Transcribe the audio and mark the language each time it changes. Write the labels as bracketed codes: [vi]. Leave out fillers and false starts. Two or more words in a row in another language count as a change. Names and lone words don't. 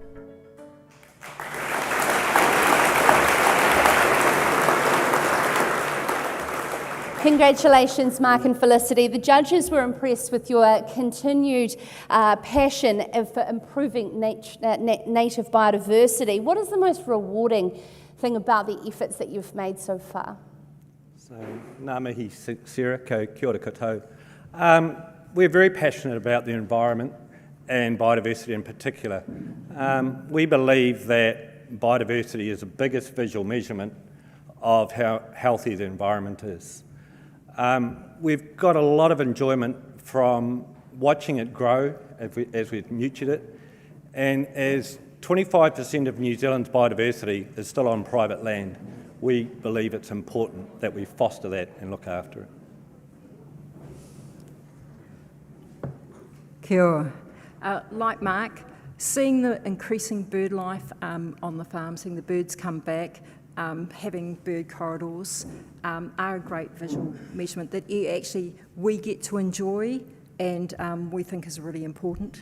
[en] Congratulations, Mark and Felicity. The judges were impressed with your continued passion for improving native biodiversity. What is the most rewarding thing about the efforts that you've made so far? So, [mi] ngā mihi Sarah, ko kia ora koutou. [en] We're very passionate about the environment and biodiversity in particular. We believe that biodiversity is the biggest visual measurement of how healthy the environment is. We've got a lot of enjoyment from watching it grow as we've nurtured it, and as 25% of New Zealand's biodiversity is still on private land, we believe it's important that we foster that and look after it. [mi] Kia ora. [en] Like Mark, seeing the increasing bird life on the farm, seeing the birds come back, having bird corridors are a great visual measurement that we get to enjoy and we think is really important.